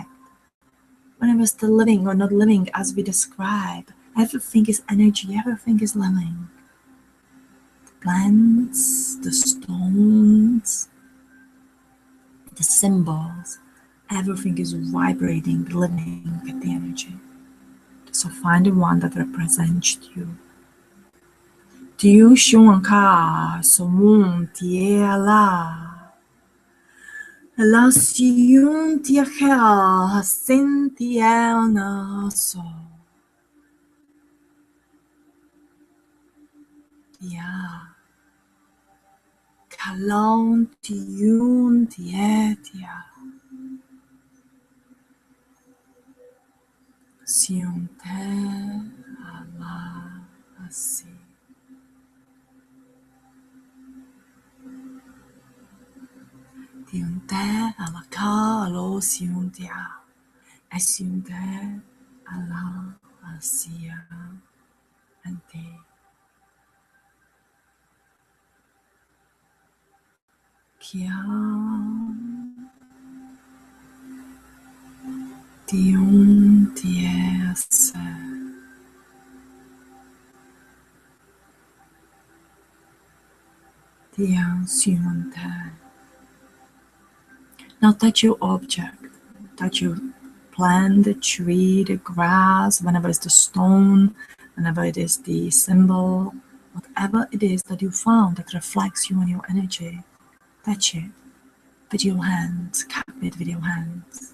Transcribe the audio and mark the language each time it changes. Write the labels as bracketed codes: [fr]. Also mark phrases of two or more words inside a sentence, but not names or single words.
[en] Whenever it's still living or not living as we describe, everything is energy, everything is living. The plants, the stones, the symbols, everything is vibrating, living with the energy. So find the one that represents you. Tiu shun ka somun tie la. La siun tie hel hasintiel na so. Ya. Kalon tiun tie tia. Siun te ala asi. Tiun te ala ka alo siun tia. Asiun te ala asia ante. Kia tiun tiese. Tian siun te. Now touch your object, touch your plant, the tree, the grass, whenever it's the stone, whenever it is the symbol, whatever it is that you found that reflects you and your energy, touch it with your hands, cup it with your hands.